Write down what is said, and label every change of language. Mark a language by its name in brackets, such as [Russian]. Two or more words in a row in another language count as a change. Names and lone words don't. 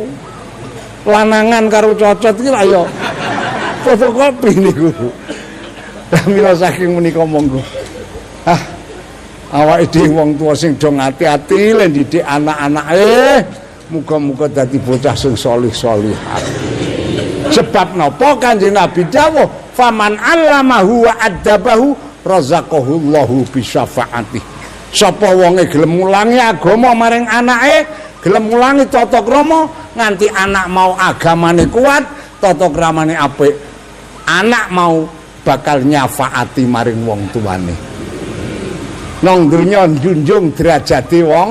[Javanese] Lanangan karo cocot iki lha ya fotokopi niku. Mila saking menika monggo. Awake dhewe wong tuwa sing do ngati-ati lan didik anak-anake, muga-muga dadi bocah sing salih-salihat. Sebab napa Kanjeng Nabi dawuh, [Arabic] "فمن علمه وأدبه رزقه الله بشفاعته." [Javanese] Sapa wonge gelem mulangi agama maring anake, gelem mulangi tata krama nganti anak mau agamane kuat, tata kramane apik. Anak mau bakal nyafaati maring wong tuane. Nang donya njunjung derajate wong.